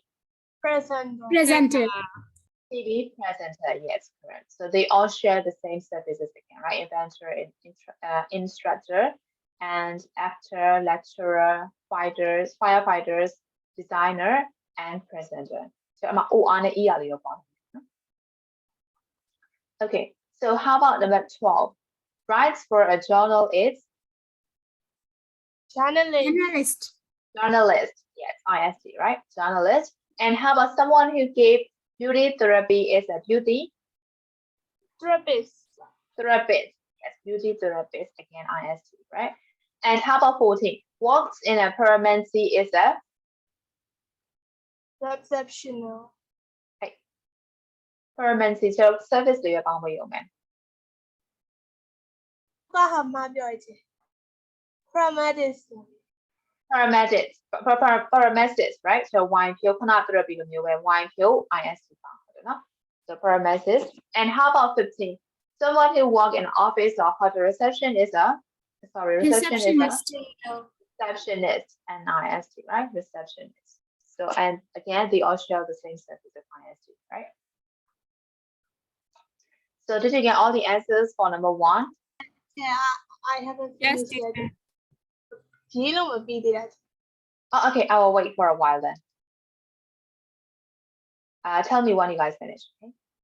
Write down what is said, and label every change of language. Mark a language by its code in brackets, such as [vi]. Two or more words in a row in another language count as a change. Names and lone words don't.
[en] presenter TV presenter, yes, correct. So they all share the same services again, right? Inventor, instructor, and actor, lecturer, firefighters, designer, and presenter. So I'm OR [my] နဲ့ ER လေးရောပေါ့နော် [en] Okay, so how about number 12? Writes for a journal is journalist Journalist. journalist, yes, IST, right? Journalist. And how about someone who gave beauty therapy is a beauty therapist therapist, yes, beauty therapist, again, IST, right? And how about 14? Works in a permanency is a receptional permanency, so service [my] တွေပေါင်းမရုံပဲ ကဟာမပြောချင် paramedics [en] paramedics, right? So wine [my] ဖြို ခုန [en] therapy လိုမျိုးပဲ wine [my] ဖြို IST ပေါင်းတယ်နော် [en] so paramedics. And how about 15? Someone who work in office or hotel reception is a receptionist and IST, right? Receptionist. So, and again, they all share the same service of IST, right? So did you get all the answers for number 1? yeah I haven't Yes, finished yet [my] ရေးလို့မပြီးသေးတာ [en] Oh, okay, I will wait for a while then. Tell me when you guys finish, okay?